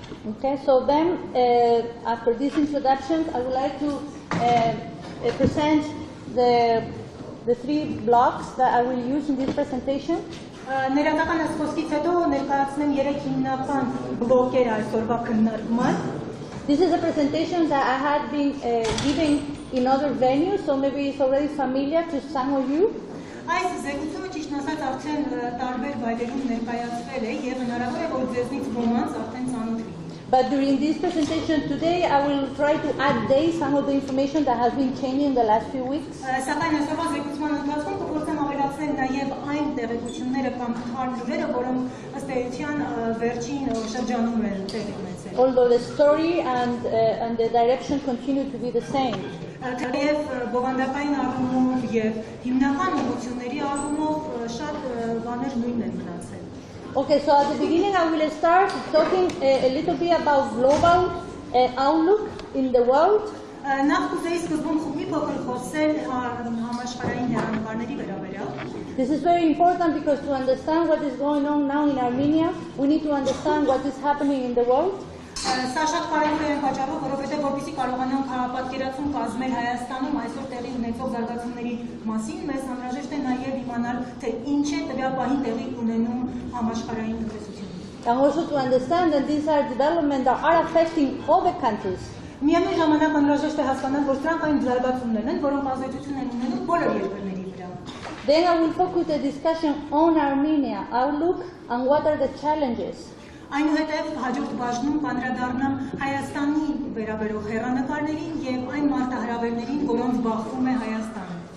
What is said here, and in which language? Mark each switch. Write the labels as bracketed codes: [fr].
[en] Okay, so then after this introduction, I would like to present the three blocks that I will use in this presentation. [hy] Ներատական ասկոսից հետո ներկայացնեմ 3 հիմնական բլոկեր այսօրվա քննարկման։ [en] This is a presentation that I had been giving in other venues, so maybe it's already familiar to some of you. [hy] Այս զեկուցումը ճիշտ ասած արդեն տարբեր վայրերում ներկայացվել է եւ հնարավոր է որ ձեզնից ոմանց արդեն ծանոթ լինի։ [en] But during this presentation today, I will try to update some of the information that has been changing in the last few weeks. [hy] Սակայն այսօրվա զեկուցման ընթացքում կփորձեմ ավելացնել նաեւ այն տեղեկությունները կամ քարտուղարերը, որոնք ըստ էության վերջին շրջանում են տեղի ունեցել։ [en] Although the story and the direction continue to be the same. [hy] Թեև բովանդակային առումով եւ հիմնական ուղղությունների առումով շատ բաներ նույնն են մնացել։ [en] Okay, so at the beginning I will start talking a little bit about global outlook in the world. [hy] Նախ կուզեի սկզբում մի փոքր խոսել համաշխարհային հեռանկարների վերաբերյալ։ [en] This is very important because to understand what is going on now in Armenia, we need to understand what is happening in the world. [hy] Սա շատ կարևոր է այն պատճառով, որովհետև որպեսզի կարողանանք պատկերացում կազմել Հայաստանում այսօր տեղի ունեցող զարգացումների մասին, մեզ անհրաժեշտ է նաև իմանալ, թե ինչ է տվյալ պահին տեղի ունենում համաշխարհային տնտեսությունում։ [en] And also to understand that these are developments that are affecting all the countries. [hy] Միևնույն ժամանակ անհրաժեշտ է հասկանալ, որ սրանք այն զարգացումներն են, որոնք ազդեցություն են ունենում բոլոր երկրների վրա։ [en] Then I will focus the discussion on Armenia outlook and what are the challenges. [hy] Այնուհետև հաջորդ բաժնում կանդրադառնամ Հայաստանի վերաբերող հեռանկարներին եւ այն մարտահրավերներին, որոնց բախվում է Հայաստանը։